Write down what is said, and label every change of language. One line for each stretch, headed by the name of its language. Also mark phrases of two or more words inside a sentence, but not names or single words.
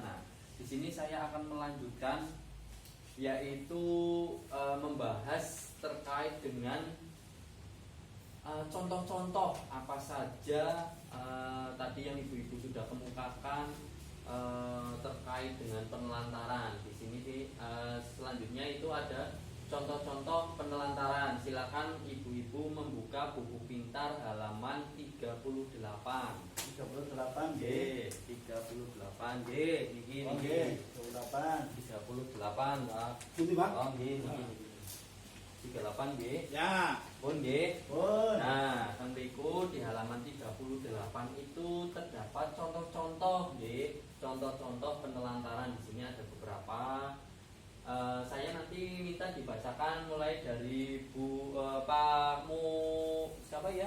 Indonesian: Nah, di sini saya akan melanjutkan, yaitu membahas terkait dengan contoh-contoh apa saja tadi yang ibu-ibu sudah kemukakan terkait dengan penelantaran. Di sini selanjutnya itu ada contoh-contoh penelantaran. Silakan ibu-ibu membuka buku pintar halaman 38. 38 G. 38 G. Niki 38. 38, Pak. Putih, Pak. Oh,
Balinese: nggih, niki.
Indonesian: 38 nggih. Ya.
Balinese: Pun nggih.
Indonesian: Pun. Nah, tentuku di halaman 38 itu terdapat contoh-contoh nggih. Contoh-contoh penelantaran. Di sini ada beberapa. Saya nanti minta dibacakan mulai dari Pak siapa ya?